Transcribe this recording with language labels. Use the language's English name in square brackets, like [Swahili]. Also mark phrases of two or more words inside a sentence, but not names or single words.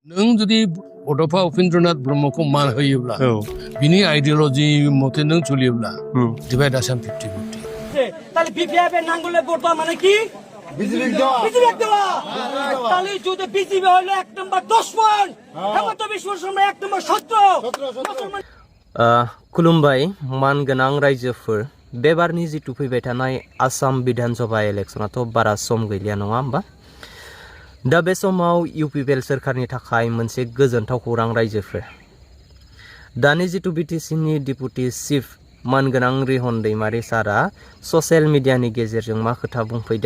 [Bodo] नों जुदि बड'फा उपेन्द्रनाथ ब्रह्मखौ मान होयोब्ला बिनि आइडियोलॉजी मते नों चलियोब्ला [English] divide Assam [Bodo] 50-50 [Bangla] তাহলে বিপিএফ এর নাঙ্গলে ভোট দেওয়া মানে কি বিজেপি দেওয়া তাহলে যদি বিজেপি হলো এক নম্বর দুশমন হেমন্ত বিশ্ব শর্মা এক নম্বর শত্রু [Bodo] खुलुमबाय मान गोनां रायजोफोर बेबारनि जितु फैबाय थानाय आसाम विधानसभा इलेक्शनाथ' बारा सम गैलिया नङा होमबा दा बे समाव UPPL सोरखारनि थाखाय मोनसे गोजोनथाव खौरां रायजोफोर दानि जितु BTCनि डिपुटि चिफ मानगोनां रिहन दैमारि सारा [English] social mediani [Bodo] गेजेरजों मा खोथा बुंफैदों